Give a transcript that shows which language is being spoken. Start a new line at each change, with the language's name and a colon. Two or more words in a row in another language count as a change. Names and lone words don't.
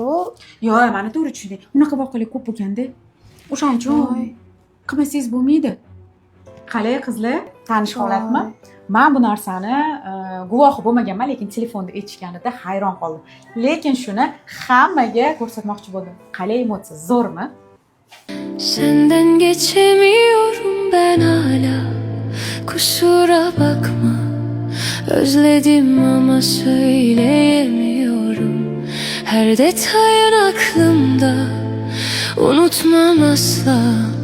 Uzbek: Yo'q, meni to'g'ri tushunding. Unaqa voqealar ko'p bo'lganda, o'shaning uchun qilmasangiz bo'lmaydi. Qalay qizlar, tanish holatmi? Men bu narsani guvohi bo'lmaganman, lekin telefonda aytishganida hayron qoldim. Lekin shuni hammaga ko'rsatmoqchi bo'ldim. Qalay emotsiya, zo'rmi?
Turkish: Senden geçemiyorum ben hala. Kusura bakma. Özledim ama söyleyemiyorum. Her detayın aklımda. Unutmam asla.